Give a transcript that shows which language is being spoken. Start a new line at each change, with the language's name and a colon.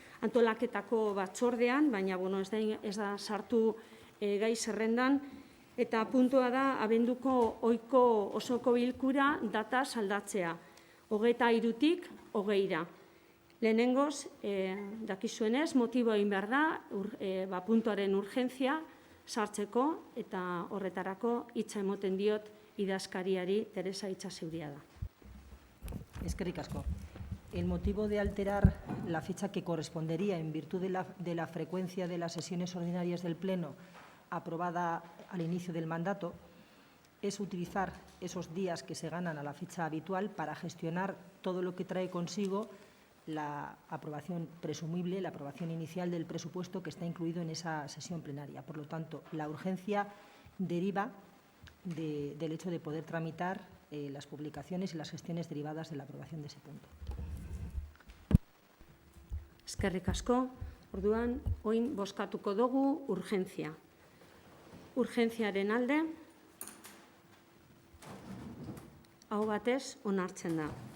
Basque: antolaketako batzordean, baina ez da sartu gai zerrendan, eta puntua da abenduko ohiko osoko bilkura data aldatzea, 23-tik 20-ra. Lehenengoz, dakizuenez, motibo egin behar da, puntuaren urgentzia sartzeko, eta horretarako hitza emoten diot idazkariari Teresa Itxaseuriaga da. Eskerrik asko.
Spanish: El motivo de alterar la fecha que correspondería en virtud de la frecuencia de las sesiones ordinarias del Pleno aprobada al inicio del mandato es utilizar esos días que se ganan a la fecha habitual para gestionar todo lo que trae consigo la aprobación presumible, la aprobación inicial del presupuesto que está incluido en esa sesión plenaria. Por lo tanto, la urgencia deriva del hecho de poder tramitar las publicaciones y las gestiones derivadas de la aprobación de ese punto.
Basque: Eskerrik asko. Orduan, oin bozkatuko dugu urgentzia. Urgentziaren alde, aho batez onartzen da.